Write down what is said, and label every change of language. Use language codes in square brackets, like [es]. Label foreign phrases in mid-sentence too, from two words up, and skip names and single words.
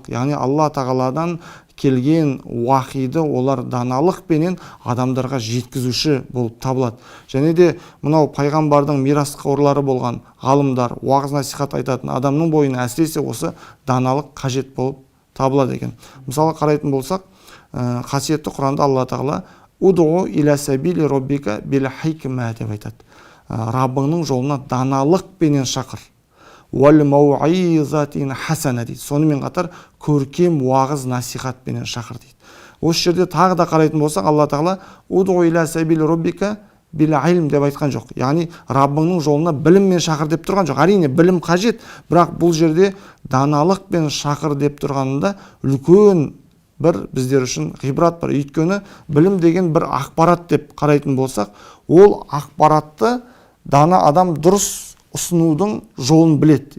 [kk] Яғни Алла тағаладан келген уахиді олар даналықпенен адамдарға жеткізуші болып табылады. Және де мынау пайғамбардың мирасқорлары болған ғалымдар, уағыз насихат айтатын адамның бойына әсіресе осы даналық қажет болып табылады екен. Мысалы қарайтын болсақ, қасиетті Құранда Алла тағала [ar] «ادع إلى سبيل ربك بالحكمة» [kk] деп айтады. Раббыңның жолына даналықпенен шақыр. [ar] «والموعظة الحسنة» дейді. [kk] Сонымен қатар көркем уағыз насихатпенен шақыр дейді. Осы жерде тағы да қарайтын болсақ, Алла тағала [ar] «ادع إلى سبيل ربك بالعلم» [kk] деп айтқан жоқ. Яғни Раббыңның жолына біліммен шақыр деп тұрған жоқ. Әрине білім қажет, бірақ бұл жерде даналықпен шақыр деп тұрғанында үлкен бір біздер үшін ғибрат бар. Өйткені білім деген бір ақпарат деп қарайтын болсақ, ол ақпаратты дана адам дұрыс ұсынудың жолын біледі.